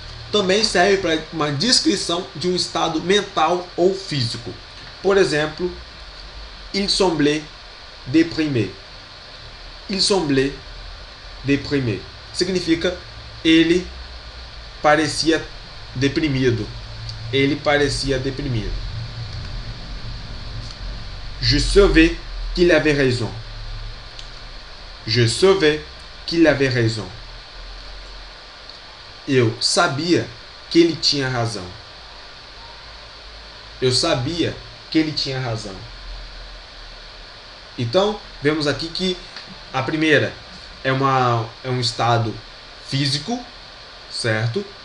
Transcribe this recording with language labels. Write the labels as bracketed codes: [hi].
[pt] Também serve para uma descrição de um estado mental ou físico. Por exemplo, [fr] il semblait déprimé. Il semblait déprimé. [pt] Significa ele parecia deprimido. Ele parecia deprimido. [fr] Je savais qu'il avait raison. Je savais qu'il avait raison. [pt] Eu sabia que ele tinha razão. Eu sabia que ele tinha razão. Então, vemos aqui que a primeira é um estado físico, certo?